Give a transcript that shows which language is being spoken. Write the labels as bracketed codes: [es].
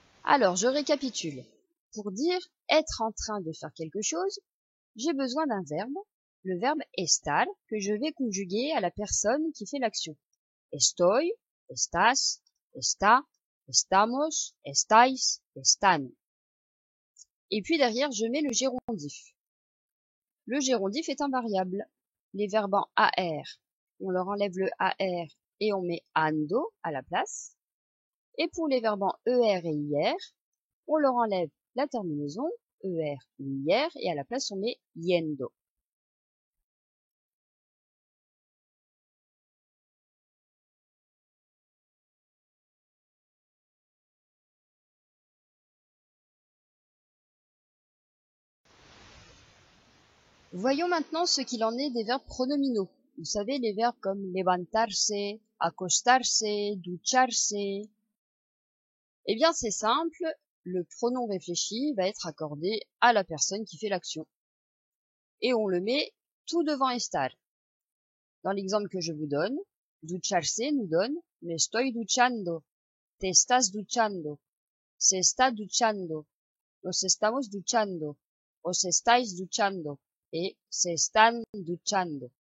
[fr] Alors, je récapitule. Pour dire être en train de faire quelque chose, j'ai besoin d'un verbe, le verbe estar, que je vais conjuguer à la personne qui fait l'action. [es] Estoy, estás, está, estamos, estáis, están. [fr] Et puis derrière, je mets le gérondif. Le gérondif est invariable. Les verbes en AR, on leur enlève le AR et on met ando à la place. Et pour les verbes en ER et IR, on leur enlève la terminaison, ER ou IR, et à la place on met yendo. Voyons maintenant ce qu'il en est des verbes pronominaux. Vous savez, les verbes comme levantarse, acostarse, ducharse. Eh bien, c'est simple, le pronom réfléchi va être accordé à la personne qui fait l'action. Et on le met tout devant estar. Dans l'exemple que je vous donne, ducharse nous donne [es] me estoy duchando, te estás duchando, se está duchando, nos estamos duchando, os estáis duchando [fr] et [es] se están duchando.